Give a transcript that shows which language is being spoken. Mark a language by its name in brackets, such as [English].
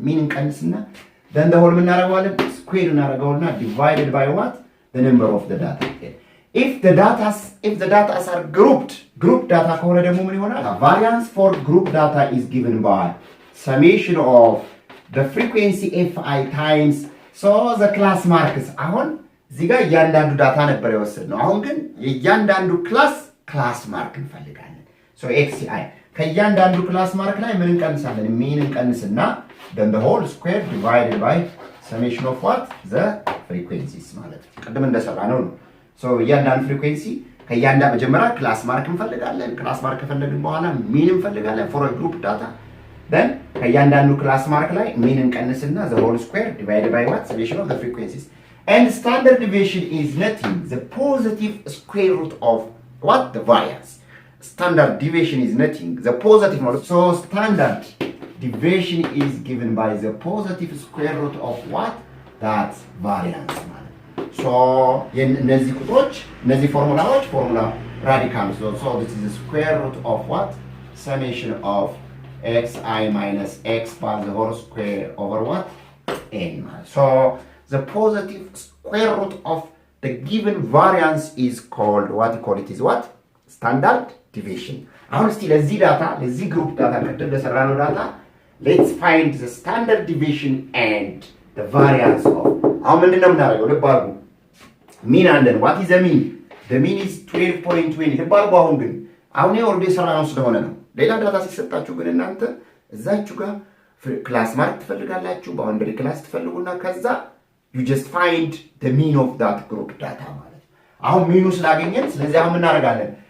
[Amharic] ሚን እንቀንስና [English] then the whole እናደርገዋለን square እናደርገውና divided by what? The number of the data. If the data are group data [Amharic] ከሆነ ደግሞ ምን ይሆናል? [English] Variance for group data is given by summation of the frequency fi times so the class marks. [Amharic] አሁን እዚህ ጋር እያንዳንዱ ዳታ ነበር የወሰድነው። አሁን ግን የእያንዳንዱ ክላስ ማርክ እንፈልጋለን። so So xi ከእያንዳንዱ ክላስ ማርክ ላይ ምን እንቀንሳለን? ሚን እንቀንስና [English] then the whole square divided by summation of what? [Amharic] The frequencies ማለት ነው። ቅድም እንደሰራ ነው። So እያንዳንዱ ፍሪኩዌንሲ ከእያንዳንዱ መጀመሪያ ክላስ ማርክ እንፈልጋለን። ክላስ ማርክ ከፈለግን በኋላ ሚን እንፈልጋለን [English] for a group data. Then [Amharic] ከእያንዳንዱ ክላስ ማርክ ላይ ሚን እንቀንስና [English] the whole square divided by what? Summation of the frequencies. And standard deviation is nothing, the positive square root of what? The variance. Standard deviation is nothing, the positive model. So standard deviation is given by the positive square root of what? That's variance. So [Amharic] እነዚህ ቁጥሮች እነዚህ ፎርሙላዎች ፎርሙላ ራዲካልስ [English] so this is the square root of what? Summation of xi minus x by the whole square over what? N. So the positive square root of the given variance is called what? You call it is what? Standard deviation. [Amharic] አሁን እስቲ ለዚህ ዳታ ለዚህ ግሩፕ ዳታ ቅድም ለሰራነው ዳታ [English] let's find the standard deviation and the variance of. [Amharic] አሁን ምንድነው የምናደርገው? ልብ አድርጉ። ሚን አለን። [English] what is the mean? the mean is 12.20. [Amharic] ልብ አድርጉ። አሁን ኦልሬዲ የሰራነው ስለሆነ ነው። ሌላ ዳታ ሲሰጣችሁ ግን እናንተ እዛችሁ ጋር ክላስ ማርክ ትፈልጋላችሁ፣ ባውንደሪ ክላስ ትፈልጉና ከዛ [English] you just find the mean of that group data [Amharic] ማለት ነው። አሁን ሚኑ ስላገኘን ስለዚህ አሁን ምን እናደርጋለን?